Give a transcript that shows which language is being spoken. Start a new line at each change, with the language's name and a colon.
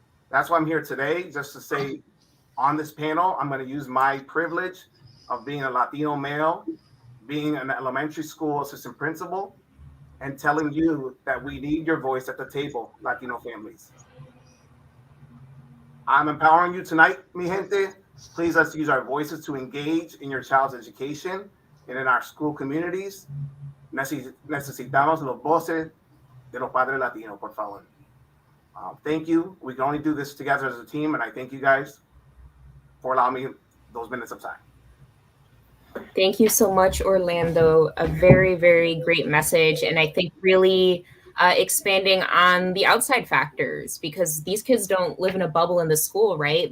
English: That's why I'm here today, just to say on this panel, I'm going to use my privilege of being a Latino male, being an elementary school assistant principal, and telling you that we need your voice at the table, Latino families. I'm empowering you tonight,
Spanish: mi gente.
English: Please, let's use our voices to engage in your child's education and in our school communities.
Spanish: Necesitamos los voces de los padres latinos, por favor.
English: Thank you. We can only do this together as a team, and I thank you guys for allowing me those minutes of time. Thank you so much, Orlando. A very, very great message. And I think really expanding on the outside factors, because these kids don't live in a bubble in the school, right?